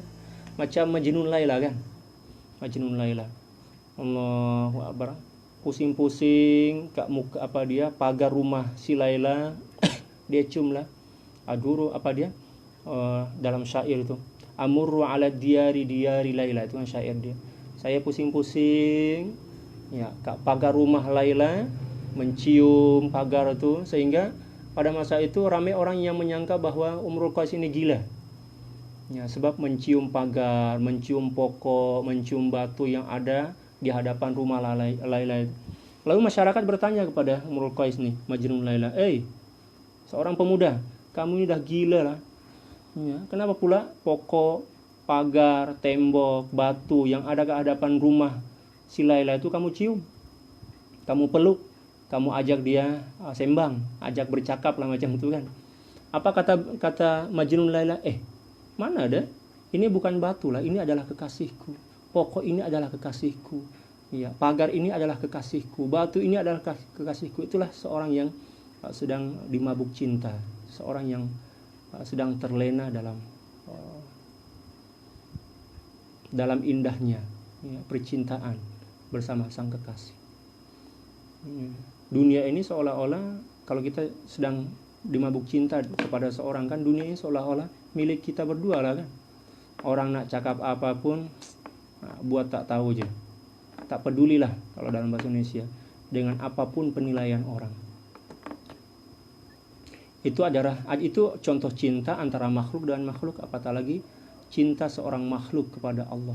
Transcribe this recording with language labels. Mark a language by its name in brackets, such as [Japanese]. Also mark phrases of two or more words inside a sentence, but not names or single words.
[Malay] Macam Majnun Laila kan. Majnun Laila. [Arabic] الله أكبر. [Malay] Pusing-pusing kat muka pagar rumah si Laila. Dia ciumlah. Aduru dalam syair itu. [Arabic] أمر على ديار ليلى, [Malay] itu kan syair dia. Saya pusing-pusing ya, kat pagar rumah Laila, mencium pagar itu, sehingga pada masa itu ramai orang yang menyangka bahwa Umrul Qais ini gila. Ya, sebab mencium pagar, mencium pokok, mencium batu yang ada di hadapan rumah Laila. Lalu masyarakat bertanya kepada Imrul Qais nih, Majnun Laila, seorang pemuda, kamu ini dah gila lah. Ya, kenapa pula pokok, pagar, tembok, batu yang ada ke hadapan rumah si Laila itu kamu cium, kamu peluk, kamu ajak dia sembang, ajak bercakap lah macam itu kan. Apa kata Majnun Laila? Mana ada? Ini bukan batu lah, ini adalah kekasihku. Pokok ini adalah kekasihku. Ya, pagar ini adalah kekasihku. Batu ini adalah kekasihku. Itulah seorang yang sedang dimabuk cinta, seorang yang sedang terlena dalam indahnya percintaan bersama sang kekasih. Dunia ini seolah-olah kalau kita sedang dimabuk cinta kepada seorang kan, dunia ini seolah-olah milik kita berdua lah kan. Orang nak cakap apapun buat tak tahu aja, tak pedulilah kalau dalam bahasa Indonesia dengan apapun penilaian orang. Itu contoh cinta antara makhluk dan makhluk, apatah lagi cinta seorang makhluk kepada Allah.